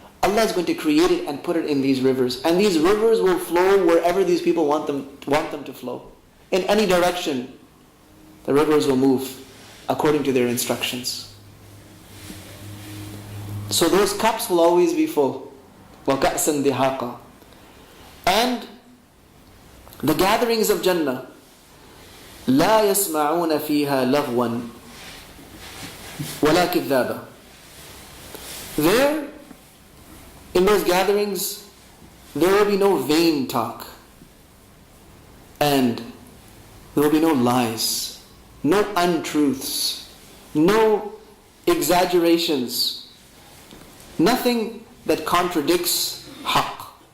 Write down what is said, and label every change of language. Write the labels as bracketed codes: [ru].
[en] Allah is going to create it and put it in these rivers. And these rivers will flow wherever these people want them to flow. In any direction, the rivers will move according to their instructions. So those cups will always be full. [ar] وَكَأْسًا دِهَاقًا. [en] And the gatherings of Jannah, [ar] لَا يَسْمَعُونَ فِيهَا لَغْوًا وَلَا كِذَّابًا. [en] There, in those gatherings, there will be no vain talk. And there will be no lies, no untruths, no exaggerations, nothing that contradicts haqq.